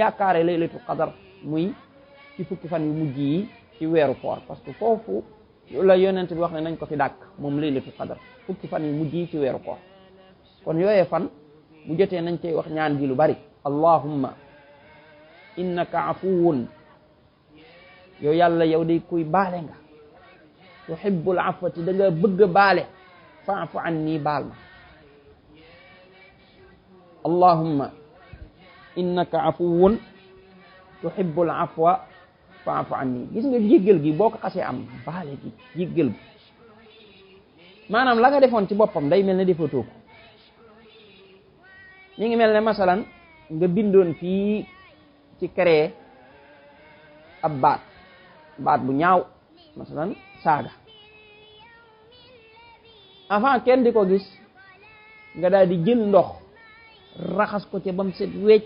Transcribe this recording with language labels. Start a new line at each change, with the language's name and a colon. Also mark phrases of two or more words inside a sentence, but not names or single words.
Wolof: yaakaare
Arabic: ليلة القدر
Wolof: muy ci fukki fan yu mujj yi ci weeru koor
French: parce que
Wolof: foofu la yonent bi wax ne nañ ko fi dàkk moom
Arabic: ليلة القدر
Wolof: fukki fan yu mujj yi ci weeru koor kon yooyee fan bu jotee nañ cey wax ñaan gi lu bari
Arabic: اللهم إنك عفو
Wolof: yow yàlla yow day kuy baale nga
Arabic: تحب العفو
Wolof: da nga bëgg a baale
Arabic: فاعف عني
Wolof: baal ma
Arabic: اللهم إنك عفو تحب العفو فاعف عني
Wolof: gis nga jéggal gi boo ko xasee am baale gi jéggal gi maanaam la nga defoon ci boppam day mel ne defatoo ko mi ngi mel ne masalan nga bindoon fii ci créé ab baat bu ñaaw masalan saaga avant kenn di ko gis nga daal di jël ndox raxas ko ca bam set